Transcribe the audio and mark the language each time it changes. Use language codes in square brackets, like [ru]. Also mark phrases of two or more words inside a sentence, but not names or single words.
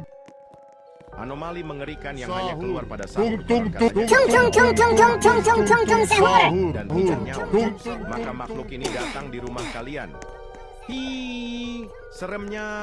[id] Anomali mengerikan yang hanya keluar pada sahur. Tung Konon tung katanya Tung tung tung tung tung tung tung tung sahur. dan tidak nyaut, maka makhluk ini datang di rumah kalian. Hi, seremnya.